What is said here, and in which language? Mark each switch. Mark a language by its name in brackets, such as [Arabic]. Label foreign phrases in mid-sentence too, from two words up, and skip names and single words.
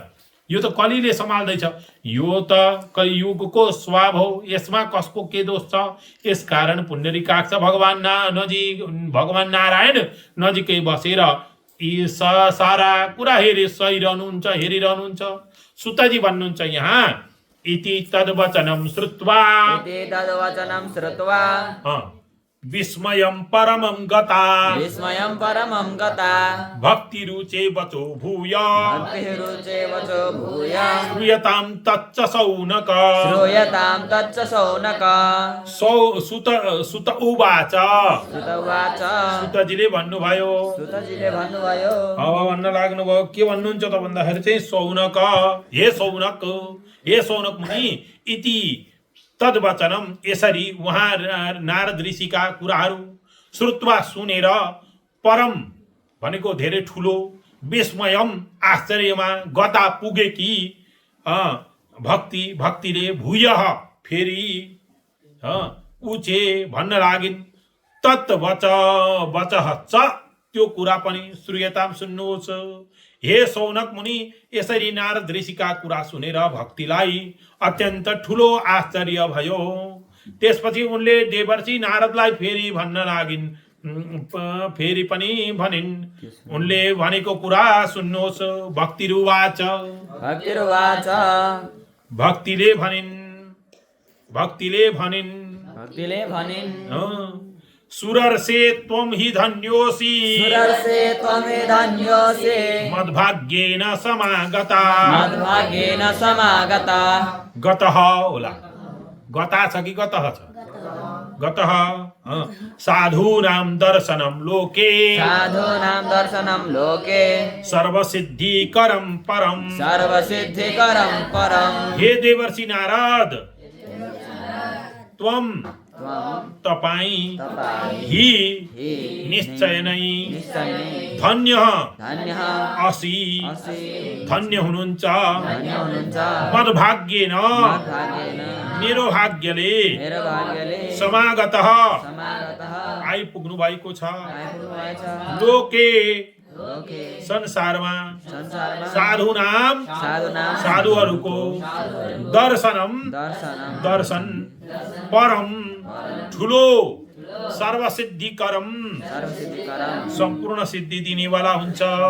[Nepali] यो त कलिले सम्हाल्दैछ, यो त कलियुगको स्वभाव हो, यसमा कसको के दोष छ। यसकारण पुण्डरीकाक्ष भगवान भगवान नारायण नजिकै बसेर यी सारा कुरा हेरिरहनुहुन्छ। सुतजी भन्नुहुन्छ यहाँ, [Sanskrit] इति तद्वचनं श्रुत्वा इति तद्वचनं श्रुत्वा विस्मयं परमं गता विस्मयं परमं गता भक्तिरुचे वचो भूय भक्तिरुचे वचो भूय श्रूयतां तच्च सौनक श्रूयतां तच्च सौनक। सुत उवाच, सुत उवाच, [Nepali] सुतजीले भन्नुभयो, सुतजीले भन्नुभयो। अब भन्न लाग्नुभयो, के भन्नुहुन्छ त भन्दाखेरि चाहिँ सौनक, हे सौनक मुनि, [Sanskrit] इति तद्वचनम [Nepali] यसरी उहाँ नारद ऋषिका कुराहरू श्रुत्वा सुनेर, परम भनेको धेरै ठुलो, विस्मयम आश्चर्यमा, गता पुगे कि भक्तिले भूय फेरि उचे भन्न लागिन्। [Sanskrit] तत् वचः च [Nepali] त्यो कुरा पनि श्रूयताम सुन्नुहोस्। हे सौनक मुनि, यसरी नारद ऋषिका कुरा सुनेर भक्तिलाई अत्यन्त ठुलो आश्चर्य भयो। त्यसपछि उनले देवर्षि नारदलाई फेरि भन्न लागिन्, फेरि पनि भनिन्, उनले भनेको कुरा सुन्नुहोस्। [Sanskrit] भक्तिरुवाच, [Nepali] भक्तिले भनिन् [Sanskrit] सुरर्षे त्वं हि धन्योऽसि मद्भाग्येन समागता। [Nepali] गतः होला, गता छ कि गतः छ, [Sanskrit] गतः साधूनां दर्शनं लोके सर्वसिद्धिकरं परम्। [Nepali] हे देवर्षि नारद, त्वं तपाईं हि निश्चय नै [Sanskrit] धन्यः असि, [Nepali] धन्य हुनुहुन्छ। मद्भाग्येन मेरो भाग्यले समागतः आइपुग्नु भएको छ। लोके संसारमा साधुहरूको दर्शन परम ठुलो सर्वसिद्धिकरम सम्पूर्ण सिद्धि दिनेवाला हुन्छ।